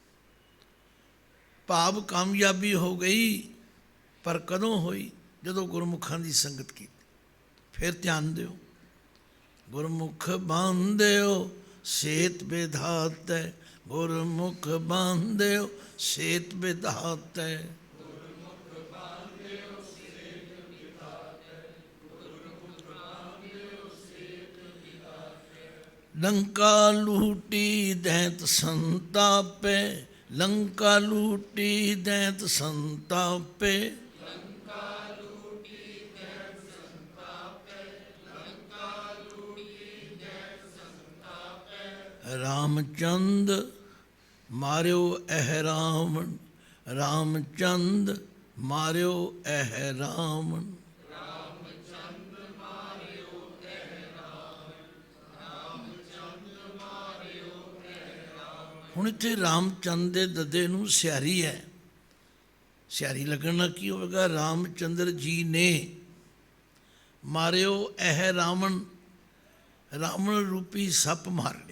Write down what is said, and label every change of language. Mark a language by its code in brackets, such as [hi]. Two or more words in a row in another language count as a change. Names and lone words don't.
[pa] ਭਾਵ ਕਾਮਯਾਬੀ ਹੋ ਗਈ, ਪਰ ਕਦੋਂ ਹੋਈ? ਜਦੋਂ ਗੁਰਮੁਖਾਂ ਦੀ ਸੰਗਤ ਕੀਤੀ। ਫਿਰ ਧਿਆਨ ਦਿਓ, ਗੁਰਮੁਖ ਬਾਂਧਿਓ ਸੇਤ ਵਿਧਾਤੈ, ਗੁਰਮੁਖ ਬਾਂਧਿਓ ਸੇਤ ਵਿਧਾਤੈ। ਲੰਕਾ ਲੂਟੀ ਦੈਤ ਸੰਤਾਪੇ, ਲੰਕਾ ਲੂਟੀ ਦੈਤ ਸੰਤਾਪੇ। ਰਾਮਚੰਦ ਮਾਰਿਓ ਏਹ ਰਾਵਣ, ਰਾਮਚੰਦ ਮਾਰਿਓ ਏਹ ਰਾਵਣ। ਹੁਣ ਇੱਥੇ ਰਾਮਚੰਦ ਦੇ ਦੱਦੇ ਨੂੰ ਸਿਆਰੀ ਹੈ, ਸਿਆਰੀ ਲੱਗਣ ਨਾਲ ਕੀ ਹੋਵੇਗਾ? ਰਾਮਚੰਦਰ ਜੀ ਨੇ ਮਾਰਿਓ ਇਹ ਰਾਵਣ, ਰਾਵਣ ਰੂਪੀ ਸੱਪ ਮਾਰ ਲਿਆ।